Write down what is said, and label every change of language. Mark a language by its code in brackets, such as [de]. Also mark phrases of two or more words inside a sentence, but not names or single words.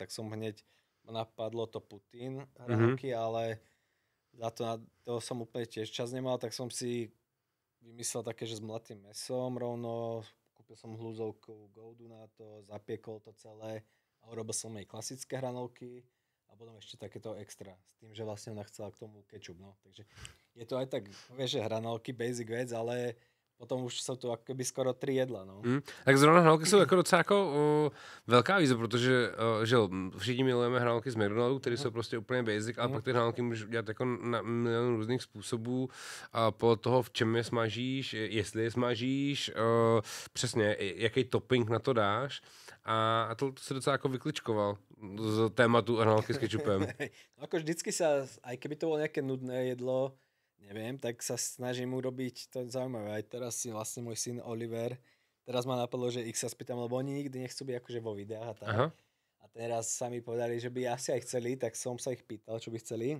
[sk] Tak som hneď napadlo to Putin hranolky, ale za to som úplne tiež čas nemal, tak som si vymyslel také, že s mladým mesom rovno, kúpil som hlúzovku Goudu na to, zapiekol to celé a urobil som jej klasické hranolky a potom ešte takéto extra, s tým, že vlastne ona chcela k tomu kečup, no. Takže je to aj tak, vieš, že hranolky, basic vec, ale potom už jsou to akoby skoro 3 jedla, no. [cs] Tak zrovna hranolky jsou jako docela jako velká výzva, protože že všichni milujeme hranolky z McDonaldu, které jsou prostě úplně basic, ale pak ty hranolky můžeš dělat jako na milion různých způsobů a podle toho, v čem je smažíš, jestli je smažíš, přesně, jaký topping na to dáš a to se docela jako vykličkoval z tématu hranolky s kečupem. [sk] No ako vždycky sa, aj keby to bolo nejaké nudné jedlo, neviem, tak sa snažím urobiť to zaujímavé. Aj teraz si vlastne môj syn Oliver, teraz ma napadlo, že ich sa spýtam, lebo oni nikdy nechcú byť akože vo videách a tak. Aha. A teraz sa mi povedali, že by asi aj chceli, tak som sa ich pýtal, čo by chceli.